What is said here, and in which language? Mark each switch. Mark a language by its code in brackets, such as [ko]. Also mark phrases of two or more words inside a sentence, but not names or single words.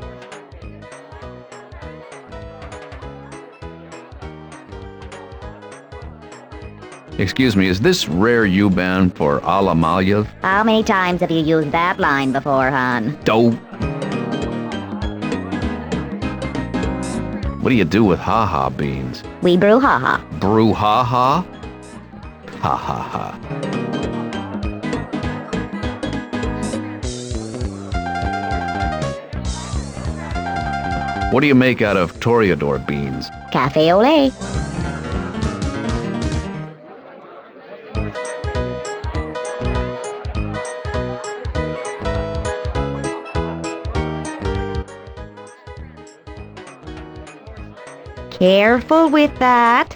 [en] Excuse me, is this rare U-ban for Alamalyev? How many times have you used that line before, hon? Dope. What do you do with ha-ha beans? We brew haha. Brew ha-ha? Ha-ha-ha. What do you make out of Toreador beans? Cafe au lait. Careful with that.